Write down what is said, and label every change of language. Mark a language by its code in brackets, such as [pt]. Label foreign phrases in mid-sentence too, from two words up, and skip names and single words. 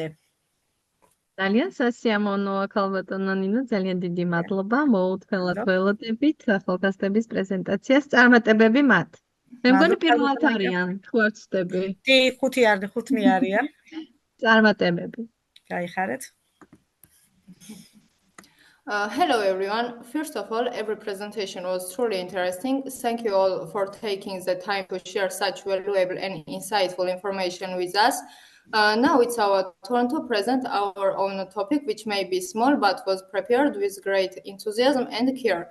[ka] ძალიან სასიამოვნოა ქალბატონო ნინო, ძალიან დიდი მადლობა. მოუთმელად ველოდებით ახალგაზრდების პრეზენტაციას. წარმატებები მათ. მე მგონი პირველად არიან, თუ არ ვცდები. კი, 5 არიან. წარმატებები. გაიხარეთ. [en] Hello everyone. First of all, every presentation was truly interesting. Thank you all for taking the time to share such valuable and insightful information with us. Now it's our turn to present our own topic, which may be small but was prepared with great enthusiasm and care.